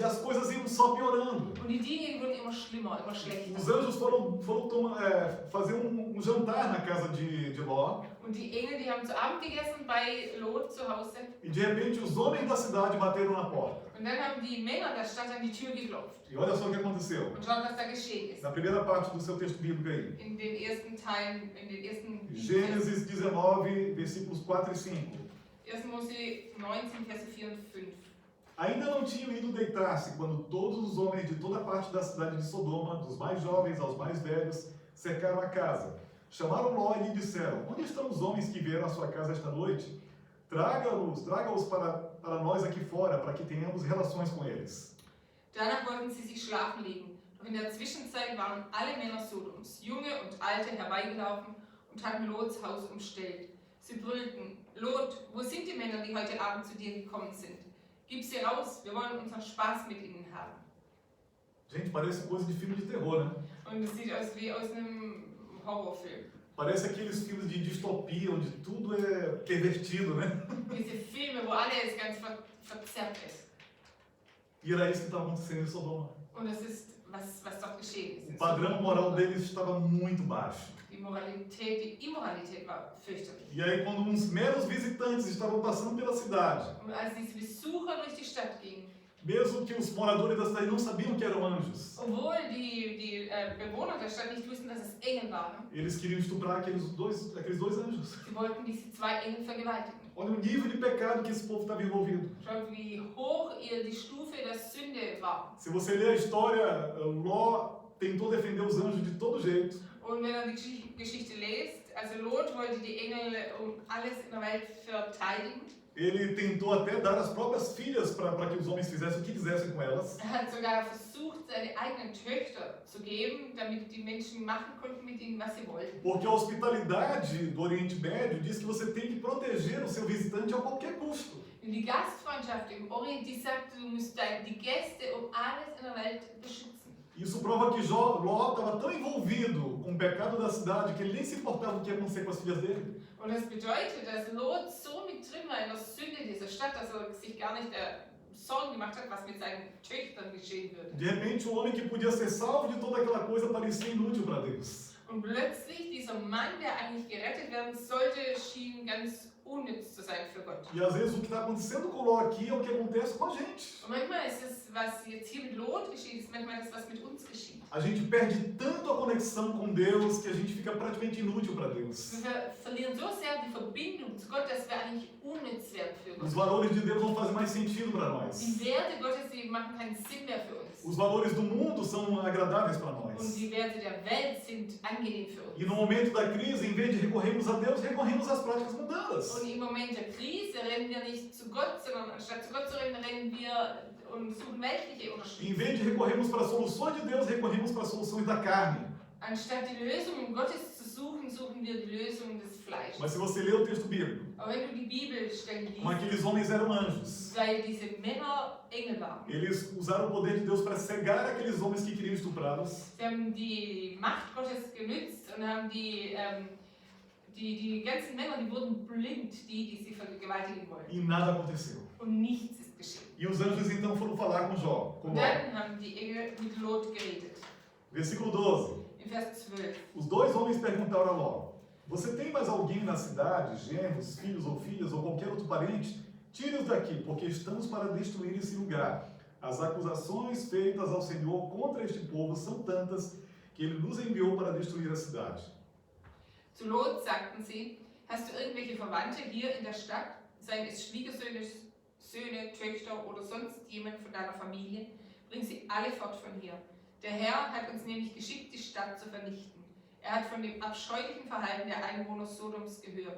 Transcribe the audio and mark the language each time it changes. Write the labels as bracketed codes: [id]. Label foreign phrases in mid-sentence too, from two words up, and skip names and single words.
[pt] E as coisas iam só piorando. [de] Und die Dinge wurden immer schlimmer, immer schlechter. [pt] Os anjos foram fazer um jantar na casa de Ló. [de] Und die Engel, die haben zu Abend gegessen bei Lot zu Hause. [pt] E de repente os homens da cidade bateram na porta. [de] Und dann haben die Männer der Stadt an die Tür geklopft. [pt] E olha só o que aconteceu. [de] Und schaut, was da geschehen ist. [pt] Na primeira parte do seu texto bíblico aí. [de] In den ersten Teilen, in den ersten [pt] Gênesis 19, versículos 4 e 5. [de] 1. Mose 19, Verse 4 und 5. [pt] Ainda não tinham ido deitar-se quando todos os homens de toda parte da cidade de Sodoma, dos mais jovens aos mais velhos, cercaram a casa. Chamaram Ló e lhe disseram: Onde estão os homens que vieram à sua casa esta noite? Traga-os para nós aqui fora, para que tenhamos relações com eles. [de] Danach wollten sie sich schlafen legen. Doch in der Zwischenzeit waren alle Männer Sodoms, Junge und Alte, herbeigelaufen und hatten Lots Haus umstellt. Sie brüllten: Lot, wo sind die Männer, die heute Abend zu dir gekommen sind? Gib sie raus, wir wollen unseren Spaß mit ihnen haben. [pt] Gente, parece coisa de filme de terror, né? [de] Und es sieht aus wie aus einem Horrorfilm. [pt] Parece aqueles filmes de distopia, onde tudo é pervertido, né? [de] Diese Filme, wo alles ganz verzerrt ist. [pt] E era isso que estava acontecendo em Sodoma. [de] Und das ist, was dort geschehen ist. [pt] O padrão moral deles estava muito baixo. [de] Die Immoralität war fürchterlich. [pt] E aí, quando uns meros visitantes estavam passando pela cidade, [de] Und als diese Besucher durch die Stadt gingen, [pt] mesmo que os moradores da cidade não sabiam que eram anjos, [de] obwohl die Bewohner der Stadt nicht wussten, dass es Engel waren, [pt] eles queriam estuprar aqueles dois anjos. [de] sie wollten diese zwei Engel vergewaltigen. [pt] Olha o nível de pecado que esse povo estava envolvido. [de] Schaut, wie hoch die Stufe der Sünde war. [pt] Se você ler a história, Ló tentou defender os anjos de todo jeito. [de] Und wenn ihr die Geschichte lest, also Lot wollte die Engel alles in der Welt verteidigen. [pt] Ele tentou até dar as próprias filhas para que os homens fizessem o que quisessem com elas. [de] Hat sogar versucht, seine eigenen Töchter zu geben, damit die Menschen machen konnten mit ihnen, was sie wollten. [pt] Porque a hospitalidade do Oriente Médio diz que você tem que proteger o seu visitante a qualquer custo. [de] Und die Gastfreundschaft im Orient, die sagt, du musst die Gäste alles in der Welt beschützen. [pt] Isso prova que Ló estava tão envolvido com o pecado da cidade que ele nem se importava o que ia acontecer com as filhas dele. [de] Und das bedeutet, dass Lot so mit drin war in der Sünde dieser Stadt, dass sich gar nicht Sorgen gemacht hat, was mit seinen Töchtern geschehen würde. [pt] De repente, o homem que podia ser salvo de toda aquela coisa parecia inútil para Deus. [de] Und plötzlich, dieser Mann, der eigentlich gerettet werden sollte, schien ganz unnütz zu sein für Gott. [pt] E às vezes o que está acontecendo com Ló aqui é o que acontece com a gente. [de] Und manchmal ist es, was jetzt hier mit Lot geschieht, ist manchmal das, was mit uns geschieht. [pt] A gente perde tanto a conexão com Deus que a gente fica praticamente inútil para Deus. [de] Wir verlieren so sehr die Verbindung zu Gott, dass wir eigentlich unnütz werden für [pt] Os [de] Gott. [pt] valores de Deus não fazem mais sentido para nós. [de] Die Werte Gottes, die machen keinen Sinn mehr für uns. [pt] Os valores do mundo são agradáveis para [de] Und [pt] nós. [de] die Werte der Welt sind angenehm für uns. [pt] E no momento da crise, em vez de recorrermos a Deus, recorremos às práticas mundanas. [de] Und im Moment der Krise rennen wir nicht zu Gott, sondern anstatt zu Gott zu rennen, rennen wir und suchen weltliche [pt] Em [de] Unterstützung. [pt] vez de recorrermos para as soluções de Deus, recorremos para as soluções da carne. [de] Anstatt die Lösungen Gottes zu suchen, suchen wir die Lösungen des Fleisches. [pt] Mas se você ler o texto bíblico, [de] Aber wenn du die Bibelstellen [pt] como [de] liest, [pt] aqueles homens eram anjos, [de] weil diese Männer Engel waren. [pt] eles usaram o poder de Deus para cegar aqueles homens que queriam estuprá-los. [de] Sie haben die Macht Gottes genützt und haben die ganzen Männer, die wurden blind, die sie vergewaltigen wollten. [pt] E nada aconteceu. [de] Und nichts ist geschehen. [pt] E os anjos então foram falar com Jó. Com [de] Und [pt] Ló. [de] dann haben die Engel mit Lot geredet. [pt] Versículo 12. [de] In Vers 12. [pt] Os dois homens perguntaram a Ló: Você tem mais alguém na cidade, genros, filhos ou filhas, ou qualquer outro parente? Tire-os daqui, porque estamos para destruir esse lugar. As acusações feitas ao Senhor contra este povo são tantas que ele nos enviou para destruir a cidade. [de] Zu Lot sagten sie: Hast du irgendwelche Verwandte hier in der Stadt? Seien es Schwiegersöhne, Söhne, Töchter oder sonst jemand von deiner Familie? Bring sie alle fort von hier. Der Herr hat uns nämlich geschickt, die Stadt zu vernichten. Er hat von dem abscheulichen Verhalten der Einwohner Sodoms gehört.